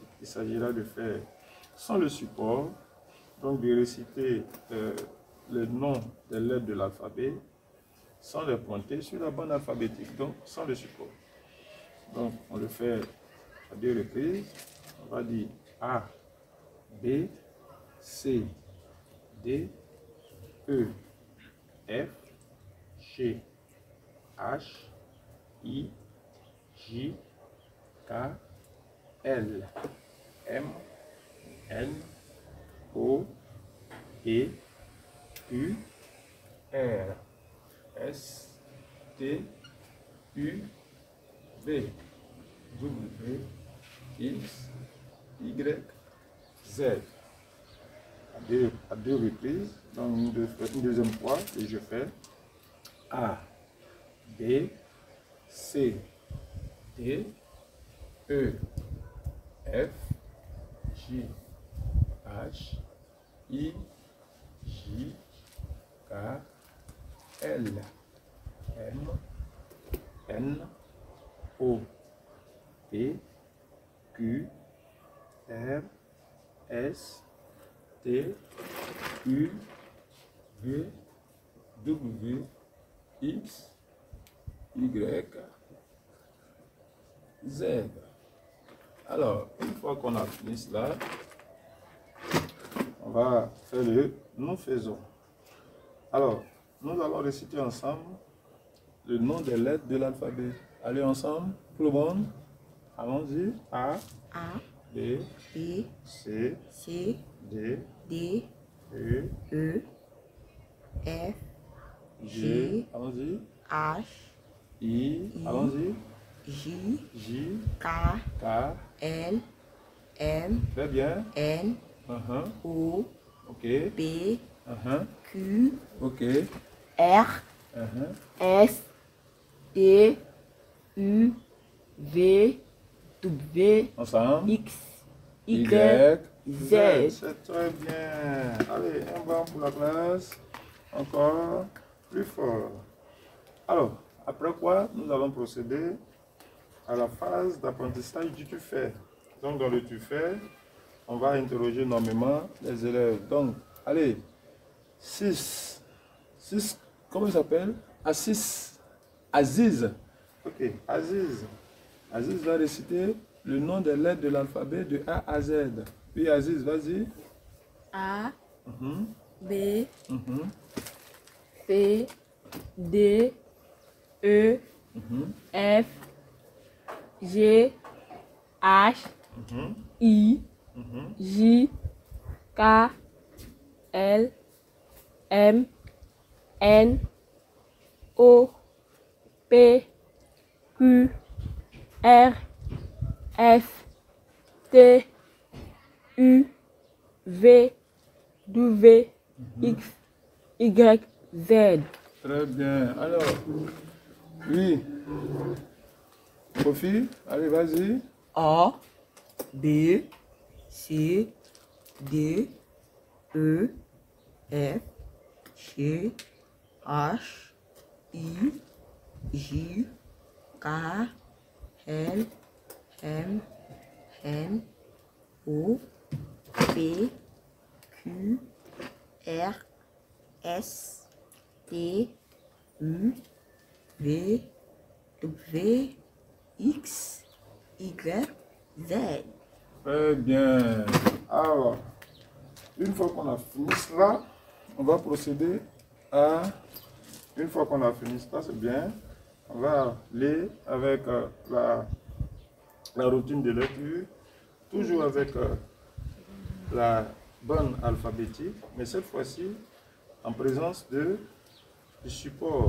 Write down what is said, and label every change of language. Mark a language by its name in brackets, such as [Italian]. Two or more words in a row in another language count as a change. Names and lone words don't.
[French] Il s'agira de faire sans le support, donc de réciter le nom des lettres de l'alphabet sans les pointer sur la bande alphabétique, donc sans le support. Donc on le fait à 2 reprises. On va dire A, B, C, D, E, F, G, H, I, J, K, L, M, N, O, P, Q, R, S, T, U, V, W, X, Y, Z. À deux reprises, donc une deuxième fois, et je fais A, B, C, D, E, F, G, H, I, J, K, L, M, N, O, P, Q, R, S, T, U, V, W, X, Y, Z. Alors, une fois qu'on a fini cela, on va faire le nous faisons. Alors, nous allons réciter ensemble le nom des lettres de l'alphabet. Allez ensemble, tout le monde. Allons-y. A, B, C, D, E, F, G, allons-y. H, I, allons-y. J, K, K, L, M, très bien. N, O, Ok. P, Q, Ok. R, S, T, U, V, W, Ensemble. X, Y, Z. C'est très bien. Allez, un banc pour la classe. Encore plus fort. Alors, après quoi, nous allons procéder à la phase d'apprentissage du tu fais. Donc, dans le tu fais, on va interroger normalement les élèves. Donc, allez, 6, comment il s'appelle? Aziz. Ok, Aziz. Aziz va réciter le nom des lettres de l'alphabet de A à Z. Puis Aziz, vas-y. A, B, C, D, E, F, G, H, I, J, K, L, M, N, O, P, Q, R, F, T, U, V, W, X, Y, Z. Très bien. Alors, oui. Kofi, allez, vas-y. A, B, C, D, E, F, G, H, I, J, K, L, M, N, O, P, Q, R, S, T, U, V, W, X, Y, Z. Très bien. Alors, une fois qu'on a fini cela, on va procéder à... Une fois qu'on a fini cela, c'est bien. On va aller avec la routine de lecture, toujours avec la bonne alphabétique, mais cette fois-ci en présence du support.